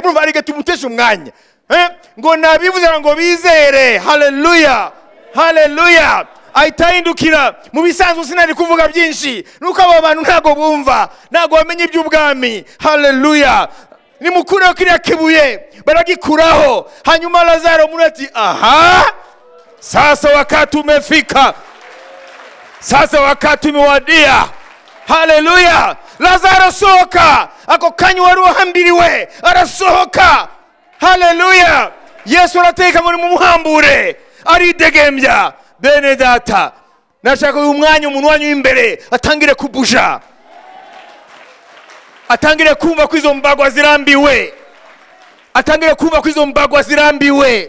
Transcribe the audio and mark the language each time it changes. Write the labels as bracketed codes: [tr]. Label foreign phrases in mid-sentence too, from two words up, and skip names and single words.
[rw] Murumva ari gatumutesha umwanya. Ngo nabivuze ngo bizere. Haleluya. haleluya. ahita ahindukira. Mu bisanzwe sinari kuvuga byinshi nuko abo bantu ntago bumva, ntago bamenye iby'ubwami. Haleluya. Nimukureho kiriya kibuye, baragikuraho. Hanyuma Lazaro muri ati aha, [sw] sasa wakati umefika, sasa wakati umewadia. [rw] Haleluya. Lazaro sohoka. Ako kanya wari uhambiriwe arasohoka. Haleluya. Yesu arateka ngo nimumuhambure, aridegembya. Bene data, nashaka uyu mwanya umuntu wanyu imbere atangire kubuja, atangire kumva ko izo mbagwa zirambiwe, atangire kumva ko izo mbagwa zirambiwe.